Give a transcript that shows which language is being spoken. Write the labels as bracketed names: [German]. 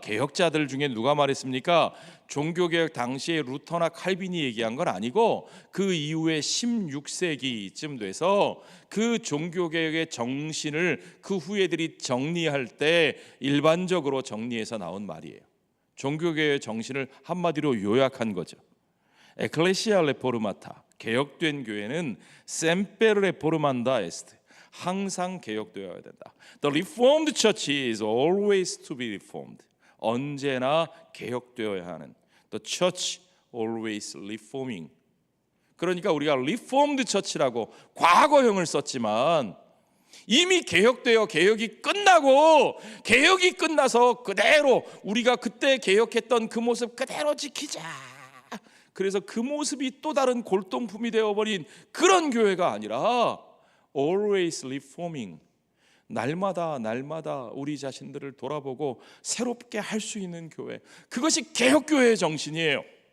[Korean] 개혁자들 중에 누가 말했습니까? 종교개혁 당시에 루터나 칼빈이 얘기한 건 아니고 그 이후에 16세기쯤 돼서 그 종교개혁의 정신을 그 후예들이 정리할 때 일반적으로 정리해서 나온 말이에요. 종교개혁의 정신을 한마디로 요약한 거죠. 에클레시아 레포르마타, 개혁된 교회는 셈페르 레포르만다 에스트, 항상 개혁되어야 된다. [English] The Reformed Church is always to be reformed. [Korean] 언제나 개혁되어야 하는. [English] The Church always reforming. [Korean] 그러니까 우리가 Reformed Church라고 과거형을 썼지만 이미 개혁되어 개혁이 끝나고 개혁이 끝나서 그대로 우리가 그때 개혁했던 그 모습 그대로 지키자. 그래서 그 모습이 또 다른 골동품이 되어버린 그런 교회가 아니라 [English] always reforming, [Korean] 날마다 우리 자신들을 돌아보고 새롭게 할 수 있는 교회, 그것이 개혁교회의 정신이에요.